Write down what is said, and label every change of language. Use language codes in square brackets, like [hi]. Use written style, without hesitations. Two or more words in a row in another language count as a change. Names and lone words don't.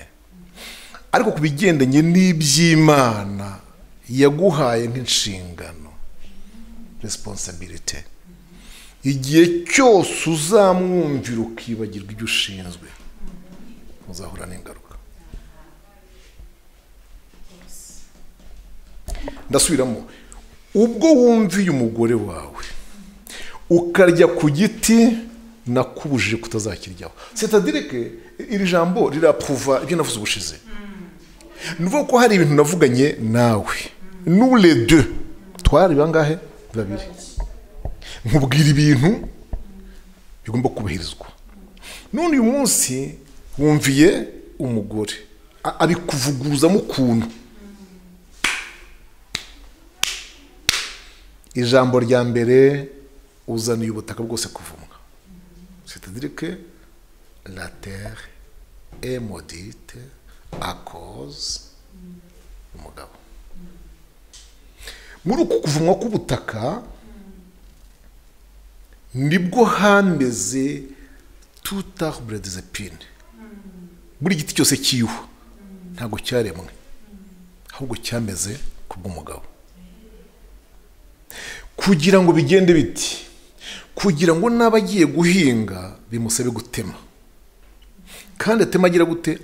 [rw] Ariko ku bigendanye n'iby'Imana yaguhaye nk'inshingano, responsibility, igihe cyose uzamwumvira ukibagirwa ibyo ushinzwe uzahura n'ingaruka. Ndasubiramo, ubwo wumviye umugore wawe ukarya ku giti nakubujije kutazakiryaho. [fr] C'est-à-dire que [rw] iri jambo rirapruva ibyo navuze ubushize. Nuvuga ko hari ibintu navuganye nawe, [fr] nous les deux [rw] twari bangahe babiri, nkubwira ibintu bigomba kubahirizwa. None uyu munsi wumviye umugore abikuvuguruzamo ukuntu. Ijambo rya mbere uzaniye ubutaka bwose kuvumwa. [fr] C'est-à-dire que la terre est maudite à cause umugabo. [rw] Muri uku kuvumwa k'ubutaka nibwo hameze [fr] tout arbre des épines. [rw] Buri giti cyose kiho ntabwo cyaremwe, ahubwo cyameze kubw'umugabo. Kugira ngo bigende biti, kugira ngo n'abagiye guhinga bimusabe gutema, kandi atemagira gute?